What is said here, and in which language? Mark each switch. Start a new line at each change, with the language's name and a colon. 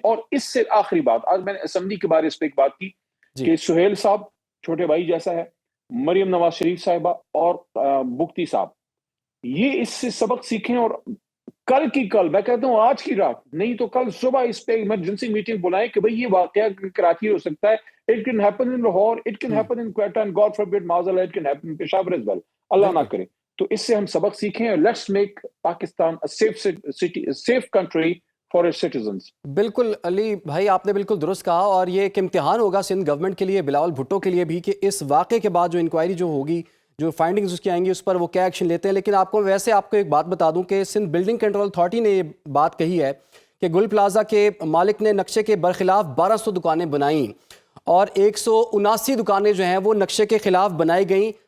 Urdu: اور اس سے آخری بات، آج میں نے اسمبلی کے بارے اس پہ ایک بات کی جی کہ سہیل صاحب چھوٹے بھائی جیسا ہے، مریم نواز شریف صاحبہ اور بگٹی صاحب، یہ اس سے سبق سیکھیں. اور کل کی کل، میں کہتا ہوں آج کی رات نہیں تو کل صبح اس پہ ایمرجنسی میٹنگ بلائیں کہ بھئی یہ واقعہ کراچی ہو سکتا ہے.
English: It can happen in Lahore, it can happen in Quetta, and God forbid, Maazallah, it can happen in Peshawar as well.
Urdu: اللہ نہ بالکل کرے. تو اس سے ہم سبق سیکھیں.
English: Let's make Pakistan a safe city, a safe country for its citizens.
Urdu: بالکل علی بھائی، آپ نے بالکل درست کہا، اور یہ ایک امتحان ہوگا سندھ گورنمنٹ کے لیے، بلاول بھٹو کے لیے بھی، کہ اس واقعے کے بعد جو انکوائری جو ہوگی، جو فائنڈنگز اس کی آئیں گی، اس پر وہ کیا ایکشن لیتے ہیں. لیکن آپ کو ایک بات بتا دوں کہ سندھ بلڈنگ کنٹرول اتھارٹی نے یہ بات کہی ہے کہ گل پلازا کے مالک نے نقشے کے برخلاف 1200 دکانیں بنائیں اور 179 دکانیں جو ہیں وہ نقشے کے خلاف بنائی گئیں.